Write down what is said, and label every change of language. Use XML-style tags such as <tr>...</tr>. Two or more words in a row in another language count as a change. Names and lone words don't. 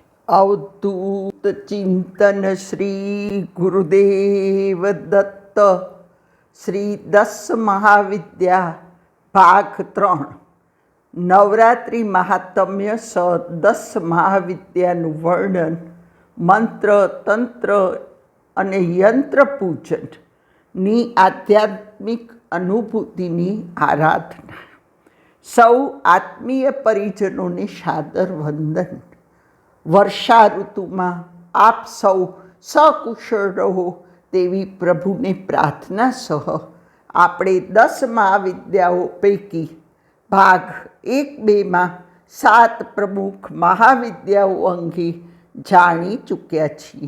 <gu>अवधूत चिंतन श्री गुरुदेव दत्त श्री 10 महाविद्या भाग 3 नवरात्रि महात्म्य स 10 महाविद्याનું વર્ણન મંત્ર તંત્ર અને યંત્ર પૂજનની આધ્યાત્મિક અનુભૂતિની આરાધના. સૌ આત્મીય પરિજનોને સાદર વંદન. વર્ષા ઋતુમાં આપ સૌ સકુશળ રહો તેવી પ્રભુને પ્રાર્થના સહ આપણે 10 મહાવિદ્યાઓ પૈકી ભાગ 1-2માં 7 પ્રમુખ મહાવિદ્યાઓ અંગે જાણી ચૂક્યા છીએ.</gu>